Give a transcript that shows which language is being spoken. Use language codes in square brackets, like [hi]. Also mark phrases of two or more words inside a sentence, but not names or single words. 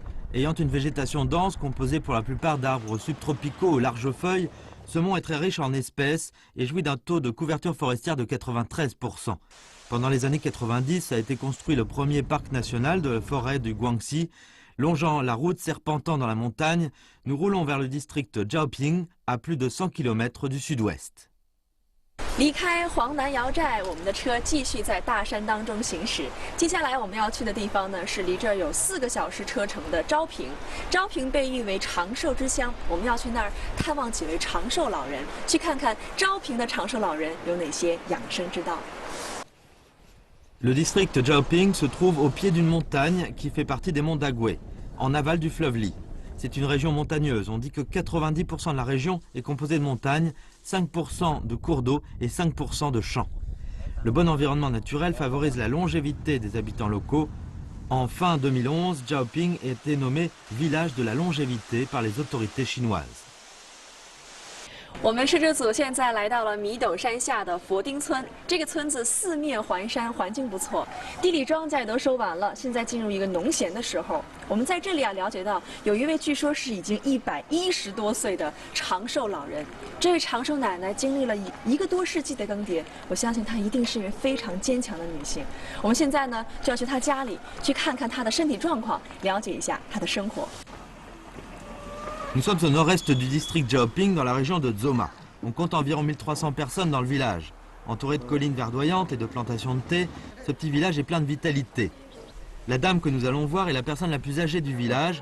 [fr] Ayant une végétation dense composée pour la plupart d'arbres subtropicaux aux larges feuilles, ce mont est très riche en espèces et jouit d'un taux de couverture forestière de 93%. Pendant les années 90 a été construit le premier parc national de la forêt du Guangxi. Longeant la route serpentant dans la montagne, nous roulons vers le district Zhaoping, à plus de 100 km du sud-ouest. [zh] 离开黄南瑶寨，我们的车继续在大山当中行驶。接下来我们要去的地方呢，是离这儿有4个小时车程的昭平。昭平被誉为长寿之乡，我们要去那儿探望几位长寿老人，去看看昭平的长寿老人有哪些养生之道。 [fr] Le district Zhaoping se trouve au pied d'une montagne qui fait partie des monts d'Agoué, en aval du fleuve Li. C'est une région montagneuse. On dit que 90% de la région est composée de montagnes, 5% de cours d'eau et 5% de champs. Le bon environnement naturel favorise la longévité des habitants locaux. En fin 2011, Zhaoping a été nommé village de la longévité par les autorités chinoises. [zh] 我们摄制组现在来到了米斗山下的佛丁村。这个村子四面环山，环境不错，地里庄稼也都收完了，现在进入一个农闲的时候。我们在这里了解到，有一位据说是已经110多岁的长寿老人。这位长寿奶奶经历了1个多世纪的更迭，我相信她一定是一位非常坚强的女性。我们现在呢就要去她家里去看看她的身体状况，了解一下她的生活。 [fr] Nous sommes au nord-est du district Zhaoping, dans la région de Zoma. On compte environ 1300 personnes dans le village. Entouré de collines verdoyantes et de plantations de thé, ce petit village est plein de vitalité. La dame que nous allons voir est la personne la plus âgée du village.